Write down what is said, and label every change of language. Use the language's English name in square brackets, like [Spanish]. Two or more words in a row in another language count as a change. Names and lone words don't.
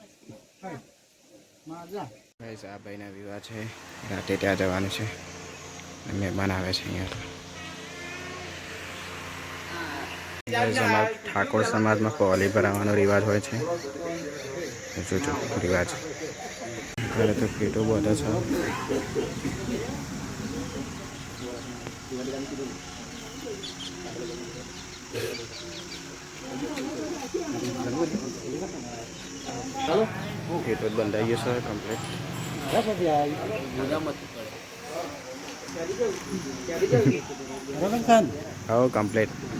[Gujarati] गाइस આ ભાઈના વિવાહ હૈ રાતે ત્યા જવાનું છે। મહેમાન આવે છે અહીંયા અમારા ઠાકોર સમાજમાં કોલી ભરાવાનો રિવાજ હોય છે જોજો રિવાજ ઘરે તો પેટો બધા છે પેટો જ બંધાઈ ગયો છે કમ્પ્લીટ હા કમ્પ્લીટ